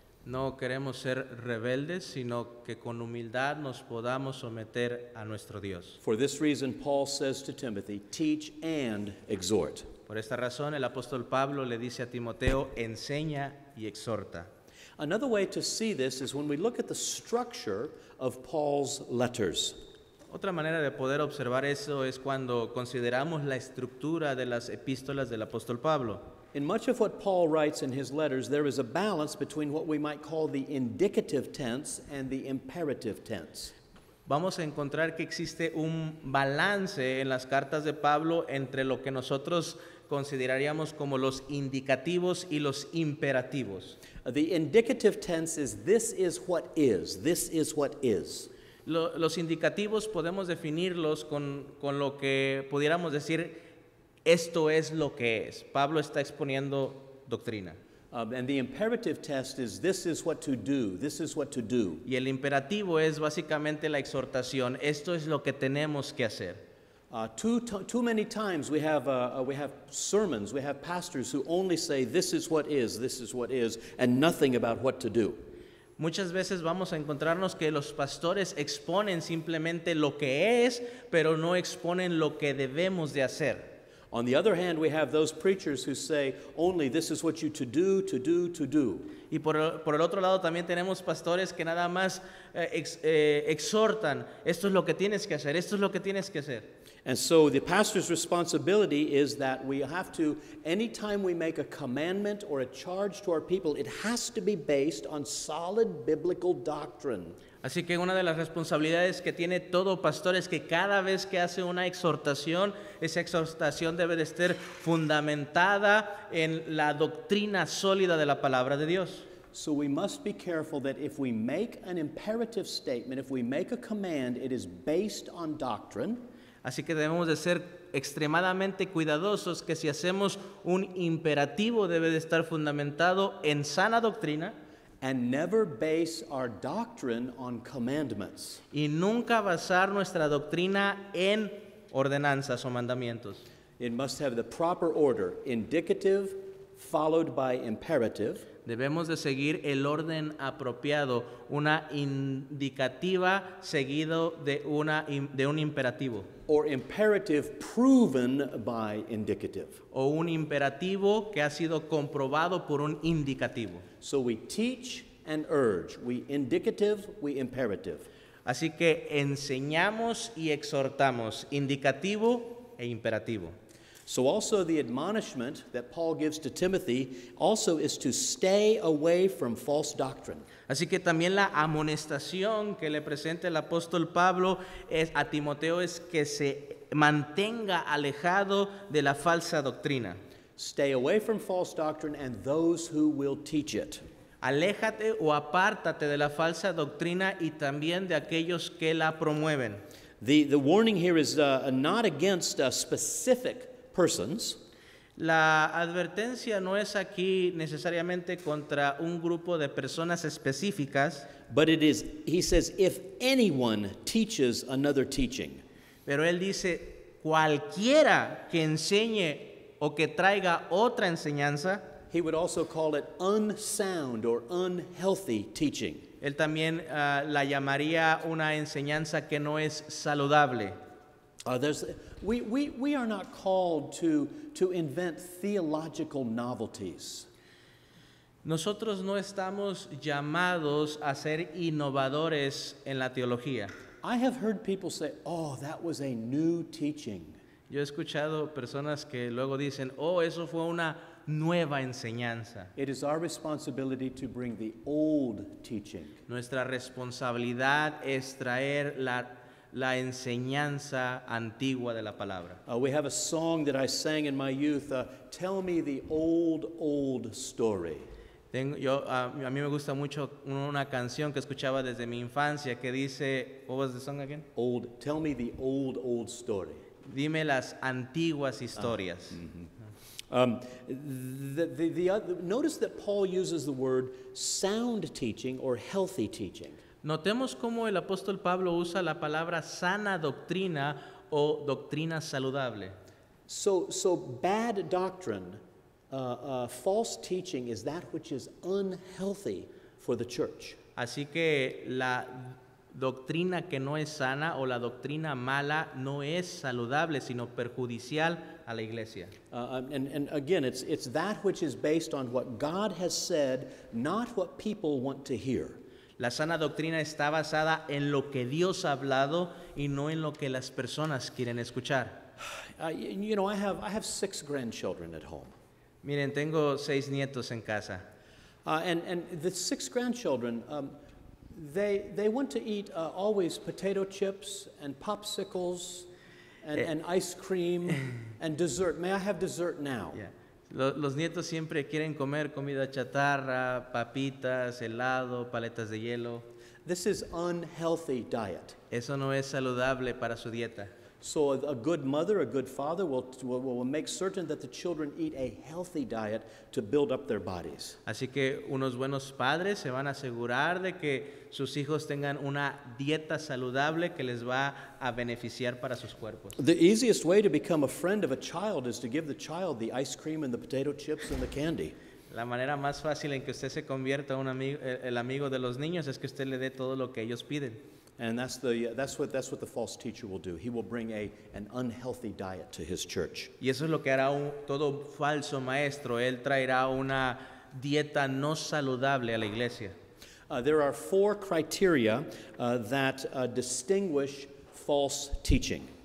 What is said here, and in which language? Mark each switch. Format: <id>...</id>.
<es>No queremos ser rebeldes, sino que con humildad nos podamos someter a nuestro Dios.</es> <en>For this reason, Paul says to Timothy, teach and exhort.</en> <es>Por esta razón, el apóstol Pablo le dice a Timoteo, enseña y exhorta.</es> <en>Another way to see this is when we look at the structure of Paul's letters.</en> <es>Otra manera de poder observar eso es cuando consideramos la estructura de las epístolas del apóstol Pablo.</es> <en>In much of what Paul writes in his letters, there is a balance between what we might call the indicative tense and the imperative tense.</en> <es>Vamos a encontrar que existe un balance en las cartas de Pablo entre lo que nosotros consideraríamos como los indicativos y los imperativos.</es> <en>The indicative tense is this is what is, this is what is.</en> <es>Los indicativos podemos definirlos con lo que pudiéramos decir, esto es lo que es. Pablo está exponiendo doctrina.</es> <en>And the imperative test is this is what to do, this is what to do.</en> <es>Y el imperativo es básicamente la exhortación, esto es lo que tenemos que hacer.</es> <en>Too many times we have sermons, we have pastors who only say this is what is, and nothing about what to do.</en> <es>Muchas veces vamos a encontrarnos que los pastores exponen simplemente lo que es, pero no exponen lo que debemos de hacer.</es> <en>On the other hand, we have those preachers who say only this is what you to do, to do, to do.</en> <es>Y por el otro lado también tenemos pastores que nada más exhortan, esto es lo que tienes que hacer, esto es lo que tienes que hacer.</es> <en>And so the pastor's responsibility is that we have to, anytime we make a commandment or a charge to our people, it has to be based on solid biblical doctrine.</en> <es>Así que una de las responsabilidades que tiene todo pastor es que cada vez que hace una exhortación, esa exhortación debe de estar fundamentada en la doctrina sólida de la palabra de Dios.</es> <en>So we must be careful that if we make an imperative statement, if we make a command, it is based on doctrine.</en> <es>Así que debemos de ser extremadamente cuidadosos que si hacemos un imperativo debe de estar fundamentado en sana doctrina.</es> <en>And never base our doctrine on commandments.</en> <es>Y nunca basar nuestra doctrina en ordenanzas o mandamientos.</es> <en>It must have the proper order, indicative followed by imperative.</en> <es>Debemos de seguir el orden apropiado, una indicativa seguido de un imperativo.</es> <en>Or imperative proven by indicative.</en> <es>O un imperativo que ha sido comprobado por un indicativo.</es> <en>So we teach and urge, we indicative, we imperative.</en> <es>Así que enseñamos y exhortamos, indicativo e imperativo.</es> <en>So also the admonishment that Paul gives to Timothy also is to stay away from false doctrine.</en> <es>Así que también la amonestación que le presenta el apóstol Pablo a Timoteo es que se mantenga alejado de la falsa doctrina.</es> <en>Stay away from false doctrine and those who will teach it.</en> <es>Aléjate o apártate de la falsa doctrina y también de aquellos que la promueven.</es> <en>The warning here is not against specific persons.</en> <es>La advertencia no es aquí necesariamente contra un grupo de personas específicas,</es> <en>But it is, he says, if anyone teaches another teaching.</en> <es>pero él dice, cualquiera que enseñe o que traiga otra enseñanza,</es> <en>He would also call it unsound or unhealthy teaching.</en> <es>él también la llamaría una enseñanza que no es saludable.</es> <en>We are not called to invent theological novelties.</en> <es>Nosotros no estamos llamados a ser innovadores en la teología.</es> <en>I have heard people say, oh, that was a new teaching.</en> <es>Yo he escuchado personas que luego dicen, oh, eso fue una nueva enseñanza.</es> <en>It is our responsibility to bring the old teaching.</en> <es>Nuestra responsabilidad es traer la enseñanza antigua de la palabra.</es> <en>We have a song that I sang in my youth, Tell Me the Old Story.</en> <es>A mí me gusta mucho una canción que escuchaba desde mi infancia que dice,</es> <en>what was the song again? Tell me the old story.</en> <es>Dime las antiguas historias.</es> <en>Notice that Paul uses the word sound teaching or healthy teaching.</en> <es>Notemos cómo el apóstol Pablo usa la palabra sana doctrina o doctrina saludable.</es> <en>So bad doctrine, false teaching is that which is unhealthy for the church.</en> <es>Así que la doctrina que no es sana o la doctrina mala no es saludable, sino perjudicial a la iglesia.</es> <en>And again, it's that which is based on what God has said, not what people want to hear.</en> <es>La sana doctrina está basada en lo que Dios ha hablado y no en lo que las personas quieren escuchar.</es> <en>You know, I have 6 grandchildren at home.</en> <es>Miren, tengo 6 nietos en casa.</es> <en>And the 6 grandchildren, they want to eat always potato chips and popsicles and ice cream and dessert. May I have dessert now? Yeah.</en> <es>Los nietos siempre quieren comer comida chatarra, papitas, helado, paletas de hielo.</es> <en>This is unhealthy diet.</en> <es>Eso no es saludable para su dieta.</es> <en>So a good mother, a good father will make certain that the children eat a healthy diet to build up their bodies.</en> <es>Así que unos buenos padres se van a asegurar de que sus hijos tengan una dieta saludable que les va a beneficiar para sus cuerpos.</es> <en>The easiest way to become a friend of a child is to give the child the ice cream and the potato chips and the candy.</en> <es>La manera más fácil en que usted se convierta en el amigo de los niños es que usted le dé todo lo que ellos piden.</es> <en>And that's what the false teacher will do. He will bring an unhealthy diet to his church.</en> <es>Y eso es lo que hará todo falso maestro. Él traerá una dieta no saludable a la iglesia.</es> <en>There are 4 criteria that distinguish false teaching.</en>